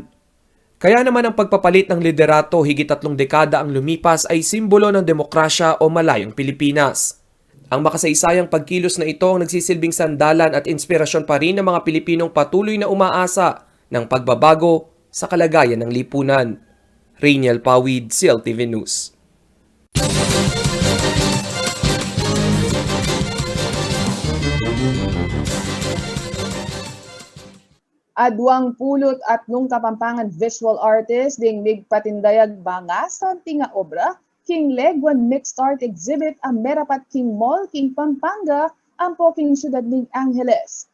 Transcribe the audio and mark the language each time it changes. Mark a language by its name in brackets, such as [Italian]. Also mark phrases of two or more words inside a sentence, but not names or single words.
[Filipino] Kaya naman ang pagpapalit ng liderato higit 3 dekada ang lumipas ay simbolo ng demokrasya o malayang Pilipinas. Ang makasaysayang pagkilos na ito ang nagsisilbing sandalan at inspirasyon pa rin ng mga Pilipinong patuloy na umaasa ng pagbabago sa kalagayan ng lipunan. Rainiel Pawid, CLTV News. [Pampanga] Aduang pulot at nung Kapampangan [English] visual artist [Pampanga] ding migpatindayag bangasan tinga obra King Leguan Mixed Art Exhibit ang Merapat King Mall, King Pampanga, ang King Siyudad ng Angeles.